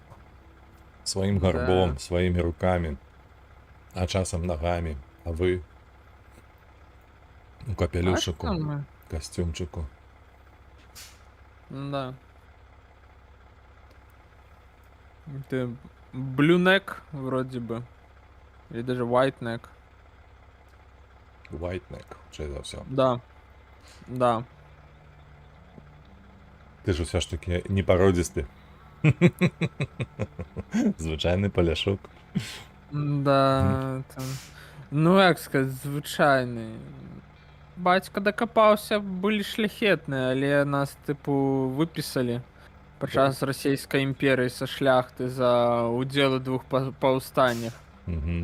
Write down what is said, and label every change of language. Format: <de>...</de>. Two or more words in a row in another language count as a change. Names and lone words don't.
<be>Сваім гарбом, сваімі рукамі, а часам нагамі, а вы у капелюшыку, А што мы? касцюмчыку.</be> <ru>Да. Ты</ru> <en>blue neck</en> <ru>вроде бы. Или даже</ru> <en>white neck. White neck,</en> <be>хутчэй за ўсё. Да. Да. Ты ж усё ж таки не пародзісты. Звычайны паляшук. Да. Там... Ну, як сказаць, звычайны. Бацька дакапаўся, былі шляхетныя, але нас, тыпу, выпісалі падчас расійскай імперыі са шляхты за удзел у 2 паўстаннях.</be>